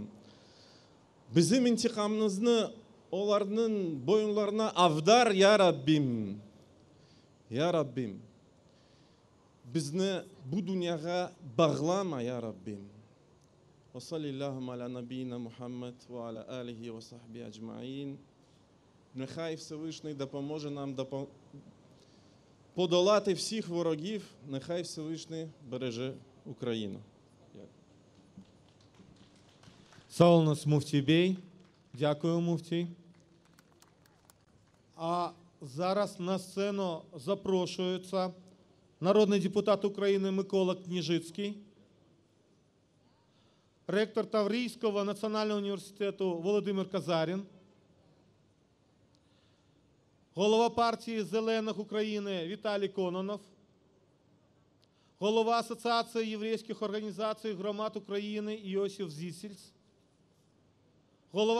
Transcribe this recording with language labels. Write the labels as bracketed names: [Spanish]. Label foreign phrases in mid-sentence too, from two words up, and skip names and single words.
[Crimean Tatar] Bizim intikamımızı onların boyunlarına avdar ya Rabbim. Ya Rabbim. Bizni bu dünyaya bağlama ya Rabbim. [Arabic] وصلى الله على نبينا محمد وعلى آله وصحبه أجمعين. [Ukrainian] Нехай Всевишній допоможе нам подолати всіх ворогів, нехай Всевишній береже Україну. [Crimean Tatar] Sağ olunuz Муфтій Бей. [Ukrainian] Дякую, Муфтій. А зараз на сцену запрошується народний депутат України Микола Княжицький, ректор Таврійського національного університету Володимир Казарін, голова партії Зелених України Віталій Кононов, голова Асоціації єврейських організацій громад України Иосиф Зисельц, голова